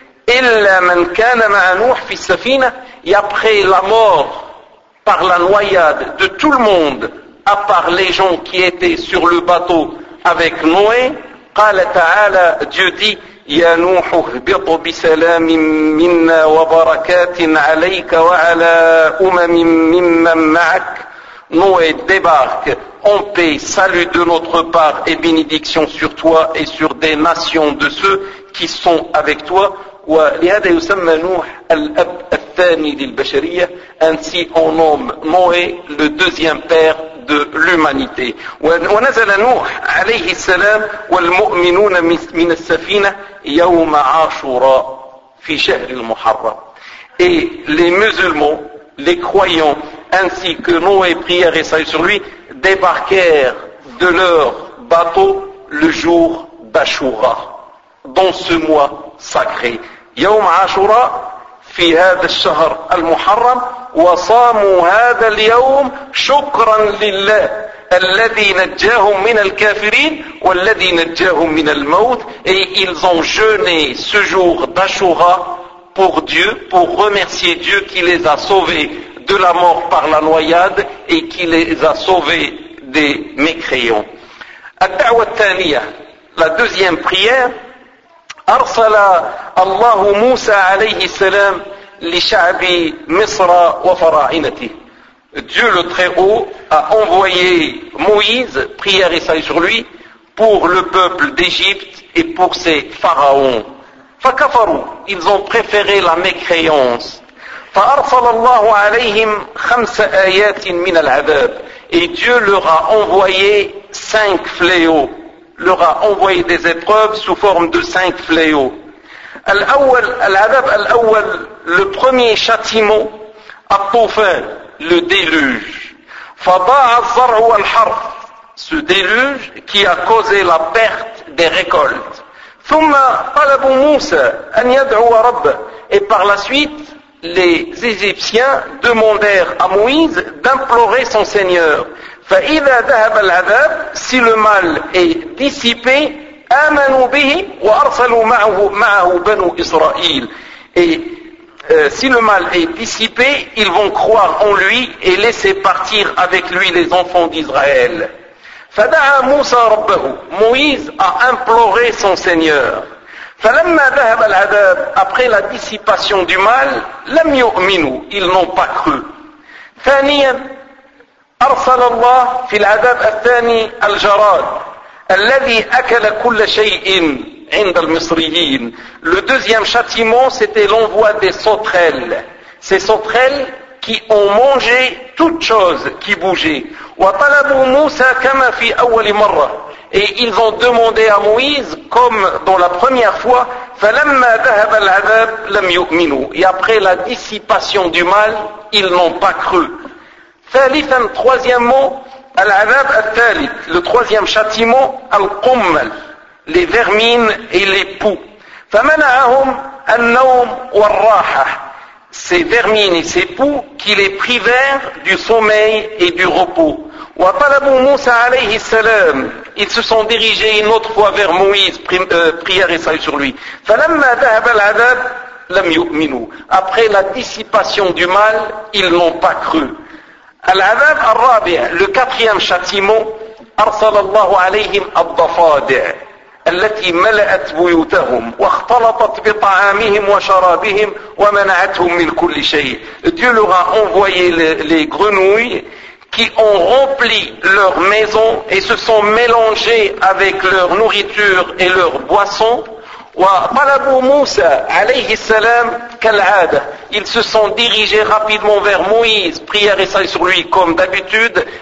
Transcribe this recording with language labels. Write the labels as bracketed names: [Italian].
[Arabic] إلا من كان مع نوح في السفينة [French] après la mort par la noyade de tout le monde à part les gens qui étaient sur le bateau avec Noé, [Arabic] قال تعالى, [French] Dieu dit, [Arabic] يا نوح اهبط بسلام منا وبركات عليك وعلى أمم ممن معك. [French] Noé débarque en paix, salut de notre part et bénédiction sur toi et sur des nations de ceux qui sont avec toi. [Arabic] ولهذا يسمى نوح الأب الثاني للبشرية. [French] Ainsi on nomme Noé le deuxième père de l'humanité. [Arabic] ونزل نوح عليه السلام والمؤمنون من السفينة يوم عاشوراء في شهر المحرم. [French] Et les musulmans, les croyants, ainsi que Noé, prière et salut sur lui, débarquèrent de leur bateau le jour d'Ashura, dans ce mois sacré. [Arabic] يوم عاشوراء في هذا الشهر المحرم وصاموا هذا اليوم شكرا لله الذي نجاهم من الكافرين والذي نجاهم من الموت. [French] Et ils ont jeûné ce jour d'Ashura pour Dieu, pour remercier Dieu qui les a sauvés de la mort par la noyade et qui les a sauvés des mécréants. [Arabic] الدعوة الثانية, [French] la deuxième prière, [Arabic] أرسل الله موسى عليه السلام لشعب مصر وفراعنته. [French] Dieu le Très-Haut a envoyé Moïse, prière et salut sur lui, pour le peuple d'Égypte et pour ses pharaons. [Arabic] فكفروا, [French] ils ont préféré la mécréance. [Arabic] فأرسل الله عليهم خمس آيات من العذاب. [French] Et Dieu leur a envoyé cinq fléaux. Leur a envoyé des épreuves sous forme de cinq fléaux. [Arabic] Al-awwal, [French] le premier châtiment, [Arabic] at-tufan, [French] le déluge. [Arabic] Fada'a az-zar'u wal-harf, [French] ce déluge qui a causé la perte des récoltes. [Arabic] Thumma talabu Musa an yad'a rabbe. [French] Et par la suite, les Égyptiens demandèrent à Moïse d'implorer son Seigneur. [Arabic] فَإِذَا ذَهَبَ الْعَذَابُ, [French] si le mal est dissipé, [Arabic] آمَنُوا بِهِ وَأَرْسَلُوا مَعَهُ بَنُوا إِسْرَائِيلَ. [French] Et si le mal est dissipé, ils vont croire en lui et laisser partir avec lui les enfants d'Israël. [Arabic] فَدَعَا مُوسَى رَبَّهُ, [French] Moïse a imploré son Seigneur. [Arabic] فَلَمَّا ذَهَبَ الْعَذَابُ, [French] après la dissipation du mal, [Arabic] لَمْ يُؤْمِنُوا, [French] ils n'ont pas cru. [Arabic] ثَانِيًا, أرسل الله في العذاب الثاني الجراد الذي أكل كل شيء عند المصريين. [French] Le deuxième châtiment, c'était l'envoi des sauterelles. Ces sauterelles qui ont mangé toute chose qui bougeait. [Arabic] وطلبوا موسى كما في أول مرة. [French] Et ils ont demandé à Moïse comme dans la première fois. [Arabic] فلما ذهب العذاب لم يؤمنوا. [French] Et après la dissipation du mal, ils n'ont pas cru. [Arabic] Thalithan, [French] troisièmement, [Arabic] al-adhab al-thalith, [French] le troisième châtiment, [Arabic] al-qummal, [French] les vermines et les poux. [Arabic] Famana'ahum al-nawm wal-raha, [French] ces vermines et ces poux qui les privèrent du sommeil et du repos. [Arabic] Wa talabu Musa alayhi salam, [French] ils se sont dirigés une autre fois vers Moïse, prière et salut sur lui. [Arabic] Falamma dahab al-adhab lam yu'minu, [French] après la dissipation du mal, ils n'ont pas cru. [Arabic] العذاب الرابع, [French] le quatrième châtiment, [Arabic] أرسل الله عليهم الضفادع التي ملأت بيوتهم واختلطت بطعامهم وشرابهم ومنعتهم من كل شيء. [French] Dieu leur a envoyé les grenouilles qui ont rempli leur maison et se sont mélangées avec leur nourriture et leur boisson. [Arabic] وطلبوا موسى عليه السلام كالعادة, [French] ils se sont dirigés rapidement vers Moïse, prière et salut sur lui comme d'habitude.